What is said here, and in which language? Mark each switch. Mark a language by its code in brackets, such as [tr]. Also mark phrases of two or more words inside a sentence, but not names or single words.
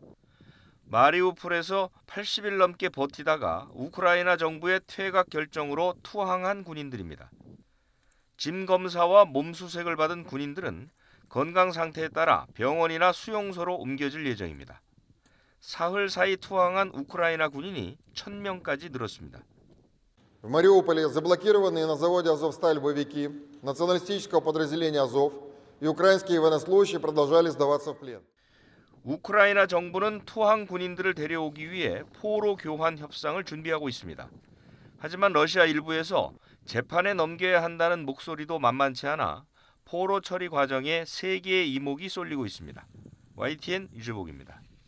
[ko] 마리우폴에서 80일 넘게 버티다가 우크라이나 정부의 퇴각 결정으로 투항한 군인들입니다. 짐 검사와 몸 수색을 받은 군인들은 건강 상태에 따라 병원이나 수용소로 옮겨질 예정입니다. 사흘 사이 투항한 우크라이나 군인이 1,000명까지 늘었습니다. [ru] В Мариуполе заблокированные на заводе «Азовсталь» боевики националистического подразделения «Азов» и украинские военнослужащие продолжали сдаваться в плен. [ko] 우크라이나 정부는 투항 군인들을 데려오기 위해 포로 교환 협상을 준비하고 있습니다. 하지만 러시아 일부에서 재판에 넘겨야 한다는 목소리도 만만치 않아 포로 처리 과정에 세계의 이목이 쏠리고 있습니다. YTN 유재복입니다.